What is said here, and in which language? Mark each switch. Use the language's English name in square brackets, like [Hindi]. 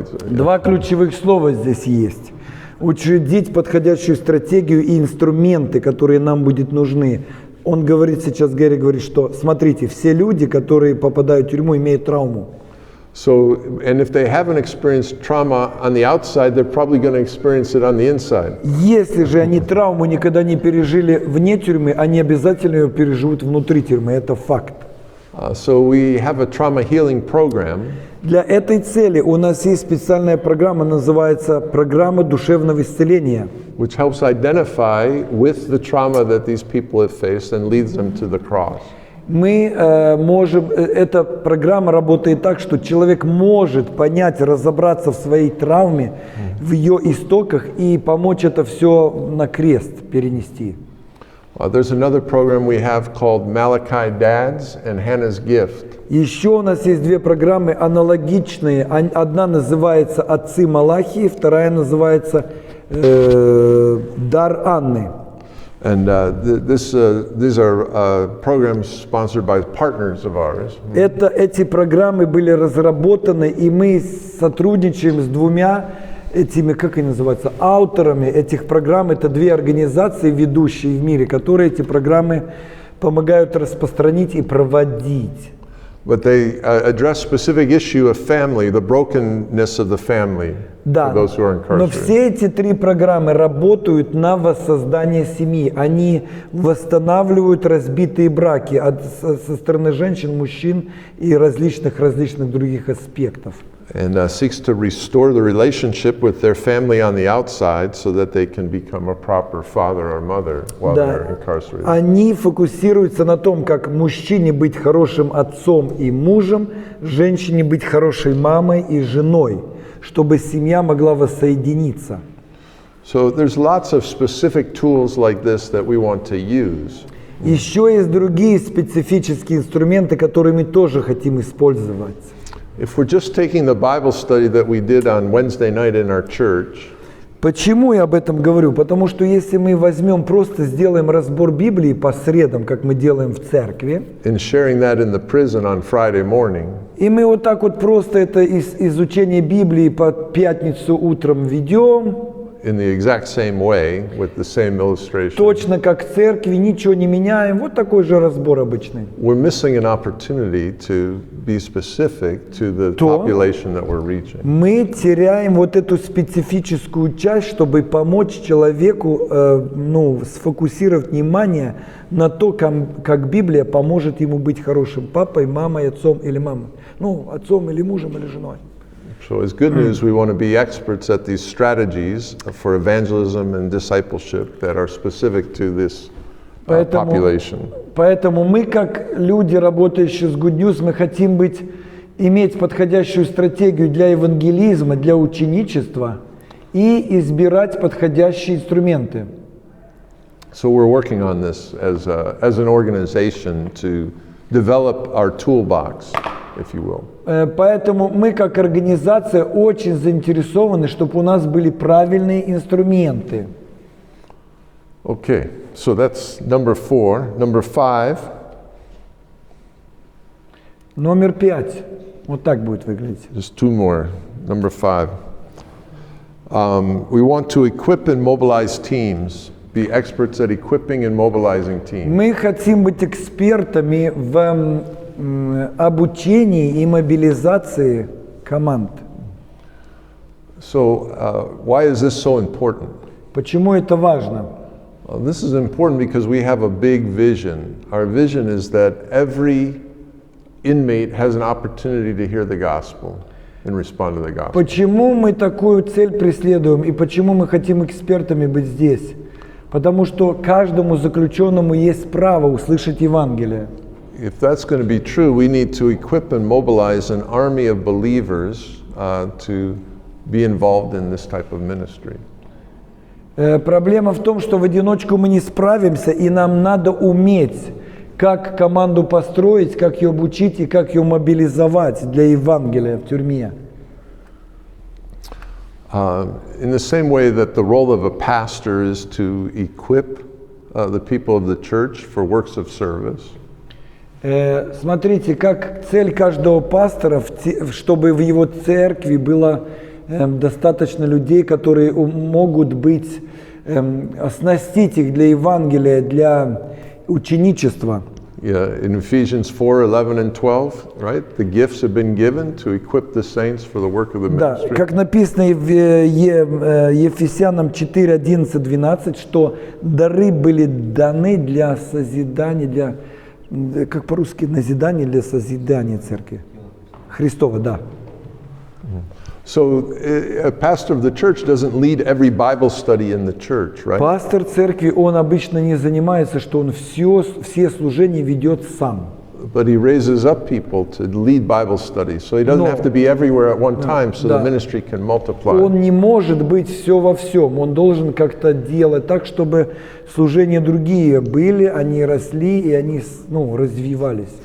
[Russian] Два ключевых слова здесь есть. Учредить подходящую стратегию и инструменты, которые нам будут нужны. Он говорит сейчас, Гэри говорит, что смотрите, все люди, которые попадают в тюрьму, имеют травму. [English] So, and if they haven't experienced trauma on the outside, they're probably going to experience it on the inside. [Russian] Если же они травму никогда не пережили вне тюрьмы, они обязательно ее переживут внутри тюрьмы. Это факт. [English] So we have a trauma healing program. [Russian] Для этой цели у нас есть специальная программа, называется программа душевного исцеления. [English] Which helps identify with the trauma that these people have faced and leads them to the cross. [Russian] Эта программа работает так, что человек может понять, разобраться в своей травме, в ее истоках и помочь это все на крест перенести. [English] There's another program we have called Malachi Dads and Hannah's Gift. [Russian] Еще у нас есть две программы аналогичные. Одна называется «Отцы Малахии», вторая называется «Дар Анны». [English] And these are programs sponsored by partners of ours. [Russian] Эти программы были разработаны, и мы сотрудничаем с двумя этими, как они называются, авторами этих программ. Это две организации, ведущие в мире, которые эти программы помогают распространить и проводить. [English] But they address specific issue of family, the brokenness of the family [Russian] Да, [English] for those who are [Russian] но [English] incarcerated. [Russian] все эти три программы работают на воссоздание семьи. Они восстанавливают разбитые браки со стороны женщин, мужчин и различных других аспектов. [English] And seeks to restore the relationship with their family on the outside so that they can become a proper father or mother while they're incarcerated. [Russian] Они фокусируются на том, как мужчине быть хорошим отцом и мужем, женщине быть хорошей мамой и женой, чтобы семья могла воссоединиться. [English] So there's lots of specific tools like this that we want to use. [Russian] Еще есть другие специфические инструменты, которые мы тоже хотим использовать. [English] If we're just taking the Bible study that we did on Wednesday night in our church, [Russian] Почему я об этом говорю? Потому что если мы возьмем, просто сделаем разбор Библии по средам, как мы делаем в церкви, [English] and sharing that in the prison on Friday morning, [Russian] и мы вот так вот просто это изучение Библии по пятницу утром ведем, [English] in the exact same way with the same illustration, [Russian] точно как в церкви, ничего не меняем, вот такой же разбор обычный. [English] we're missing an opportunity to be specific to the population that we're reaching. [Russian] Мы теряем вот эту специфическую часть, чтобы помочь человеку сфокусировать внимание на то, как Библия поможет ему быть хорошим папой, мамой, отцом или мамой. Отцом или мужем или женой. [English] So as good news, we want to be experts at these strategies for evangelism and discipleship that are specific to this population. [Russian] Поэтому мы, как люди, работающие с Good News, мы хотим иметь подходящую стратегию для евангелизма, для ученичества и избирать подходящие инструменты. [English] So we're working on this as an organization to develop our toolbox, if you will. [Russian] Поэтому мы, как организация, очень заинтересованы, чтобы у нас были правильные инструменты. [English] Okay, so that's number 4. Number 5. [Russian] Номер 5. Вот так будет выглядеть. [English] Just 2 more. Number 5. We want to equip and mobilize teams. Be experts at equipping and mobilizing teams. [Russian] Мы хотим быть экспертами в обучении и мобилизации команд. [English] So, why is this so important? [Russian] Почему это важно? [English] Well, this is important because we have a big vision. Our vision is that every inmate has an opportunity to hear the gospel and respond to the gospel. [Russian] Почему мы такую цель преследуем и почему мы хотим экспертами быть здесь? Потому что каждому заключенному есть право услышать Евангелие. [English] If that's going to be true, we need to equip and mobilize an army of believers to be involved in this type of ministry. [Russian] Проблема в том, что в одиночку мы не справимся, и нам надо уметь, как команду построить, как ее обучить и как ее мобилизовать для Евангелия в тюрьме. [English] In the same way that the role of a pastor is to equip the people of the church for works of service. [Russian] Смотрите, как цель каждого пастора, чтобы в его церкви было достаточно людей, которые могут быть, оснастить их для Евангелия, для ученичества. [English] Yeah, in Ephesians 4:11 and 12, right? The gifts have been given to equip the saints for the work of the [Russian] Да, [English] ministry. [Russian] как написано в Ефесянам 4, 11, 12, что дары были даны для созидания, как по-русски, назидание для созидания церкви. Христова, да. [English] So a pastor of the church doesn't lead every Bible study in the church, right? [Russian] Пастор церкви, он обычно не занимается, что он все служения ведет сам. [English] But he raises up people to lead Bible studies, so he doesn't have to be everywhere at one time, so the ministry can multiply. [Russian] Он не может быть все во всем. Он должен как-то делать так, чтобы служения другие были, они росли и они развивались.